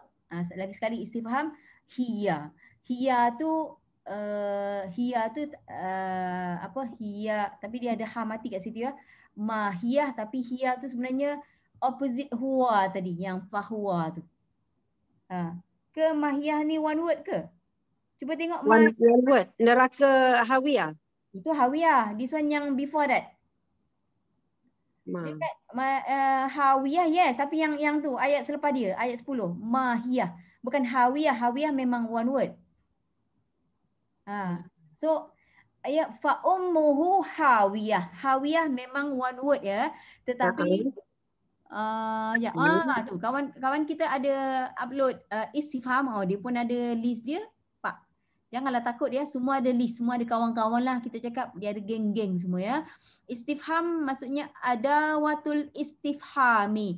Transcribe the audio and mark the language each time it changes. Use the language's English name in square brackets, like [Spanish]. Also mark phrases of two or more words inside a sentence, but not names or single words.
[Malay] Lagi sekali istifham. Hiya. Hiya tu apa? Hiya, tapi dia ada ha mati kat situ ya. Mahiyah, tapi hiya tu sebenarnya opposite huwa tadi, yang fahuwa tu. Ke mahiyah ni [English] one word [Malay] ke? Cuba tengok [English] one word. [Malay] Neraka hawiyah. Itu hawiyah. [English] This one yang before that. [Malay] Dekat hawiyah yes, tapi yang tu ayat selepas dia, ayat 10. Mahiyah. Bukan hawiyah. Hawiyah memang [English] one word. [Malay] So ayat [Arabic] فأمه هاوية. [Malay] Hawiyah memang [English] one word [Malay] ya. Tetapi tu kawan kita ada upload istifham. Dia pun ada list dia. Pak, janganlah takut ya, semua ada list, semua ada kawan-kawan lah. Kita cakap dia ada geng-geng semua ya. Istifham maksudnya ada watul istifhami.